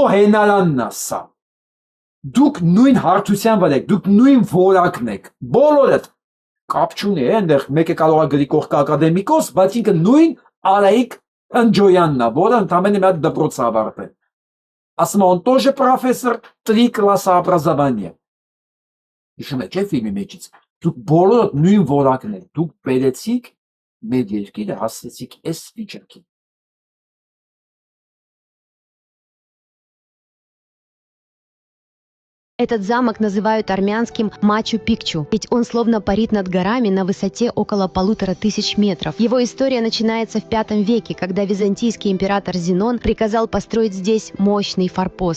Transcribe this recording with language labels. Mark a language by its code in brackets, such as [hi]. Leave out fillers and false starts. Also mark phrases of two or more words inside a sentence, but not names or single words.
[hy] հենարանն է սա, դուք նույն հարթության վրա եք, դուք նույն որակն եք, բոլորդ, կապ չունի, այնտեղ մեկը կարող է գրի կողք ակադեմիկոս, բայց ինքը նույն Արայիկ Փանջոյանն է, որը ընդամենը մի հատ դպրոց ավարտել։ Ասում է, [ru] он тоже профессор 3 класса образования։ [hy] Հիշում եք, չէ՞ ֆիլմի մեջից։ Դուք բոլորդ նույն որակն եք, դուք բերեցիք մեր երկիրը հասցրեցիք այս վիճակին։ [ru] Этот замок называют армянским Мачу-Пикчу, ведь он словно парит над горами на высоте около 1500 метров. Его история начинается в V веке, когда византийский император Зенон приказал построить здесь мощный форпост.